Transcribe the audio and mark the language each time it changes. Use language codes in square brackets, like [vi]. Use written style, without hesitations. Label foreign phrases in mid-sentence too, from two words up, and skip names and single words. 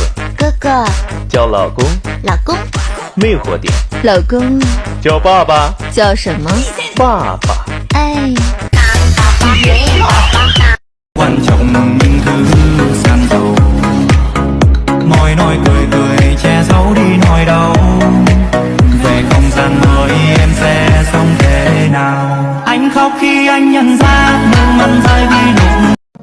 [zh] 哥哥，叫老公，老公，魅惑点，老公，叫爸爸，叫什么？爸爸。哎。 [vi] Quan trọng nhưng cứ san dầu nói cười cười che giấu đi nỗi đau về không gian mới em sẽ sống thế nào anh khóc khi anh nhận ra nước mắt rơi vì nụ